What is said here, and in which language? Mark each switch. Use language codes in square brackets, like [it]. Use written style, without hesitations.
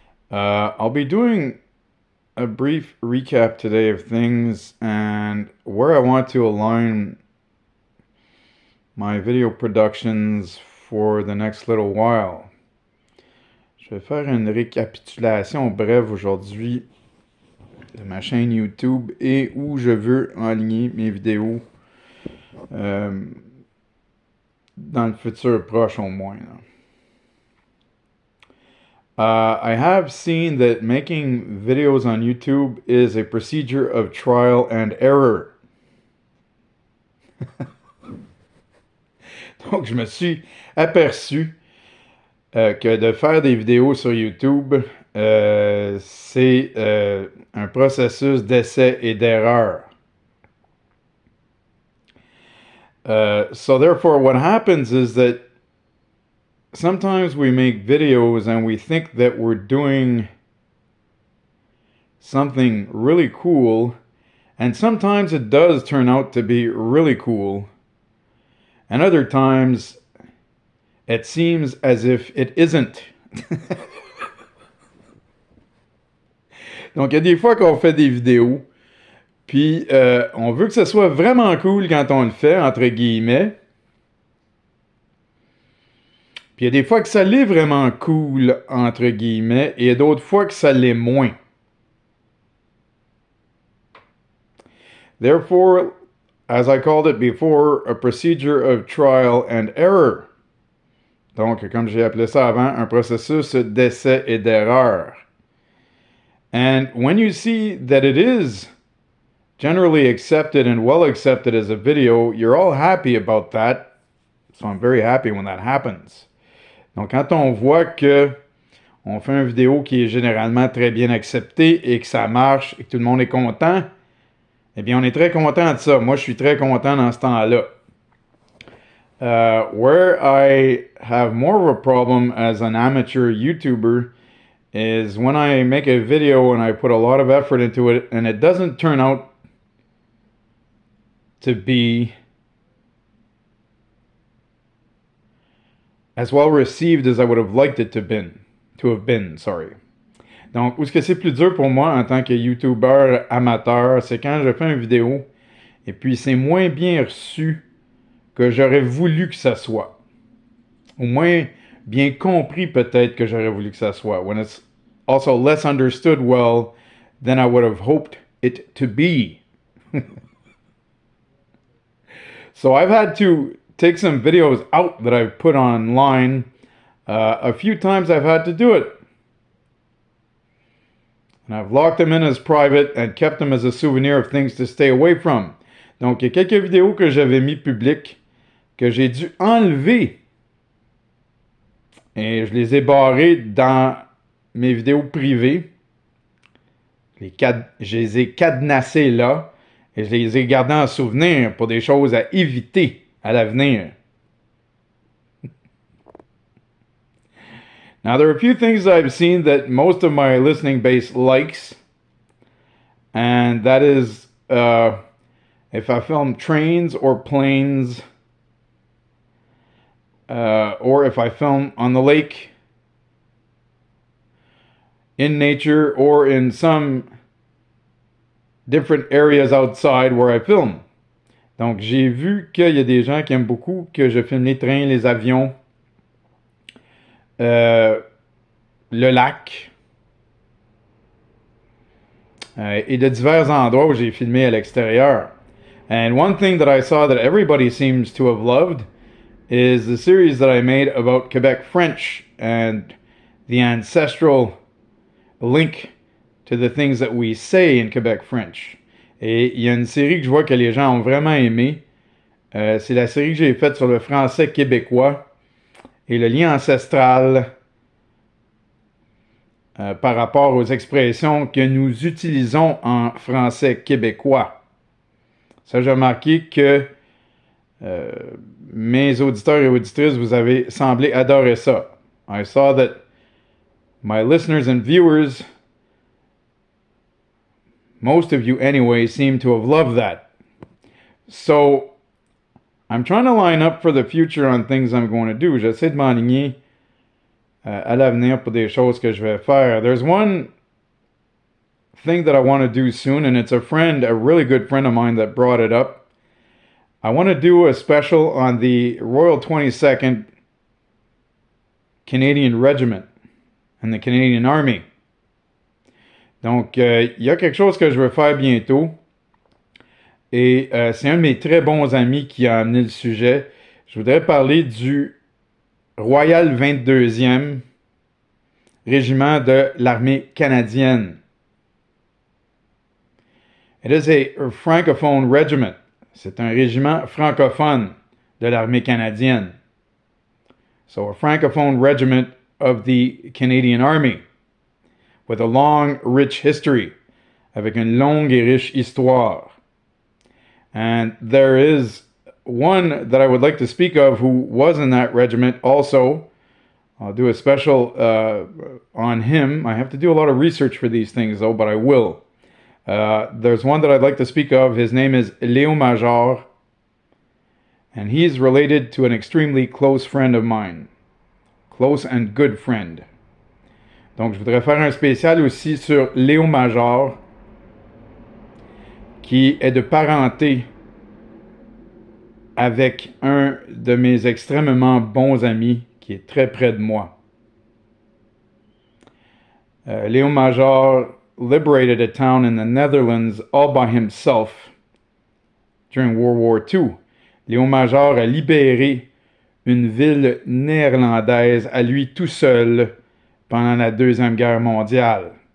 [en] I'll be doing a brief recap today of things and where I want to align my video productions for the next little while. [fr] Je vais faire une récapitulation brève aujourd'hui de ma chaîne YouTube et où je veux aligner mes vidéos dans le futur proche au moins. [en] I have seen that making videos on YouTube is a procedure of trial and error. [fr] Donc, je me suis aperçu que de faire des vidéos sur YouTube, c'est un processus d'essai et d'erreur. [en] So therefore, what happens is that sometimes we make videos and we think that we're doing something really cool, and sometimes it does turn out to be really cool, and other times it seems as if it isn't. [fr] Donc, il y a des fois qu'on fait des vidéos, puis on veut que ce soit vraiment cool quand on le fait, entre guillemets. Puis il y a des fois que ça l'est vraiment cool, entre guillemets, et il y a d'autres fois que ça l'est moins. [en] Therefore, as I called it before, a procedure of trial and error. [fr] Donc, comme j'ai appelé ça avant, un processus d'essai et d'erreur. [en] And when you see that it is generally accepted and well accepted as a video, you're all happy about that. So I'm very happy when that happens. [fr] Donc, quand on voit que on fait une vidéo qui est généralement très bien acceptée et que ça marche et que tout le monde est content, eh bien, on est très content de ça. Moi, je suis très content dans ce temps-là. [en] Where I have more of a problem as an amateur YouTuber is when I make a video and I put a lot of effort into it and it doesn't turn out to be as well received as I would have liked it to have been. [fr] Donc, où est-ce que c'est plus dur pour moi en tant que YouTuber amateur, c'est quand je fais une vidéo et puis c'est moins bien reçu que j'aurais voulu que ça soit. Ou moins bien compris peut-être que j'aurais voulu que ça soit. [en] When it's also less understood well than I would have hoped it to be. So I've had to take some videos out that I've put online. A few times I've had to do it. And I've locked them in as private and kept them as a souvenir of things to stay away from. [fr] Donc, il y a quelques vidéos que j'avais mis publiques que j'ai dû enlever. Et je les ai barrées dans mes vidéos privées. Je les ai cadenassées là. Et je les ai gardées en souvenir pour des choses à éviter à l'avenir. [en] Now, there are a few things I've seen that most of my listening base likes. And that is if I film trains or planes, or if I film on the lake, in nature, or in some different areas outside where I film. [fr] Donc, j'ai vu qu'il y a des gens qui aiment beaucoup que je filme les trains, les avions, le lac, et de divers endroits où j'ai filmé à l'extérieur. [en] And one thing that I saw that everybody seems to have loved is the series that I made about Quebec French and the ancestral link to the things that we say in Quebec French. [fr] Et il y a une série que je vois que les gens ont vraiment aimé. C'est la série que j'ai faite sur le français québécois et le lien ancestral par rapport aux expressions que nous utilisons en français québécois. Ça, j'ai remarqué que mes auditeurs et auditrices, vous avez semblé adorer ça. [en] I saw that my listeners and viewers, most of you anyway, seem to have loved that. So I'm trying to line up for the future on things I'm going to do. [fr] J'essaie de m'aligner à l'avenir pour des choses que je vais faire. [en] There's one thing that I want to do soon, and it's a really good friend of mine that brought it up. I want to do a special on the Royal 22nd Canadian Regiment and the Canadian Army. [fr] Donc, il y a quelque chose que je veux faire bientôt. Et c'est un de mes très bons amis qui a amené le sujet. Je voudrais parler du Royal 22e Régiment de l'Armée canadienne. [en] It is a francophone regiment. [fr] C'est un régiment francophone de l'Armée canadienne. [en] So a francophone regiment of the Canadian Army with a long, rich history, [fr] avec une longue et riche histoire. [en] And there is one that I would like to speak of who was in that regiment also. I'll do a special on him. I have to do a lot of research for these things though, but I will. There's one that I'd like to speak of. His name is Léo Major, and he's related to an extremely close friend of mine. Close and good friend. [fr] Donc, je voudrais faire un spécial aussi sur Léo Major, qui est de parenté avec un de mes extrêmement bons amis qui est très près de moi. [en] Léo Major liberated a town in the Netherlands all by himself during World War II. [fr] Léo Major a libéré une ville néerlandaise à lui tout seul pendant la Deuxième Guerre mondiale.